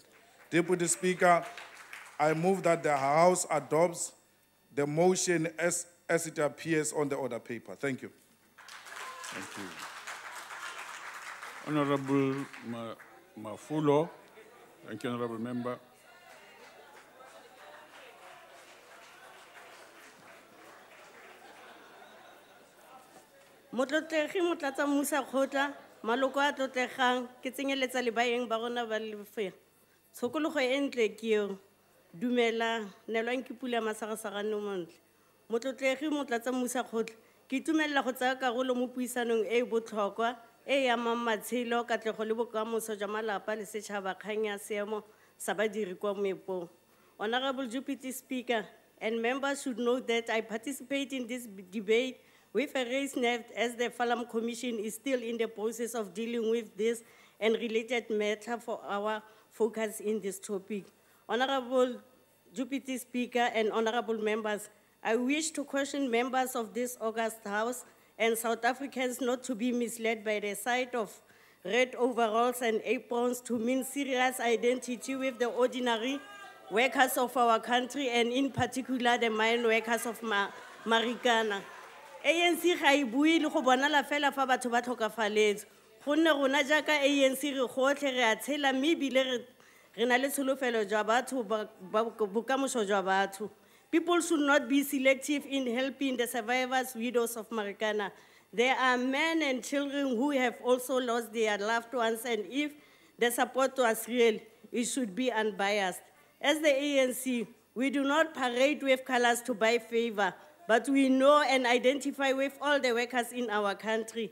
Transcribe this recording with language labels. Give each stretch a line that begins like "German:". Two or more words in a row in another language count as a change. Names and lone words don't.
English: Deputy Speaker, I move that the House adopts the motion as it appears on the order paper. Thank you. Thank you. Honorable Mafulo. Thank you, Honorable Member.
Tswana: Motlotlegi motlatsa Musa Khotla, maloko a tlotlegang ke tsenyeletsa le baeng ba rona ba lefe. Tshokologo e ntle ke eo. Dumela nelwang ke pula masagasagane montle. Motlotlegi motlatsa Musa Khotla, ke itumelela go tsaya karolo mo puisanong e botlhokwa e ya matshelo katlego le bokamoso jwa malapa le setšhaba kgang ya seemo sa badiri kwa moepong.
English: Honorable Deputy Speaker and members should know that I participate in this debate with a raised nerve as the Falam Commission is still in the process of dealing with this and related matter for our focus in this topic. Honorable Deputy Speaker and honorable members, I wish to caution members of this august House and South Africans not to be misled by the sight of red overalls and aprons to mean serious identity with the ordinary workers of our country and in particular the mine workers of Marikana.
Tswana: ANC ga e bue le go bonala fela fa batho ba tlhokafaletse. Gonne rona jaaka ANC re gotlhe re a tshela mme ebile re na le tsholofelo jwa batho bokamoso jwa batho.
English: People should not be selective in helping the survivors, widows of Marikana. There are men and children who have also lost their loved ones, and if the support was real, it should be unbiased. As the ANC, we do not parade with colors to buy favor, but we know and identify with all the workers in our country.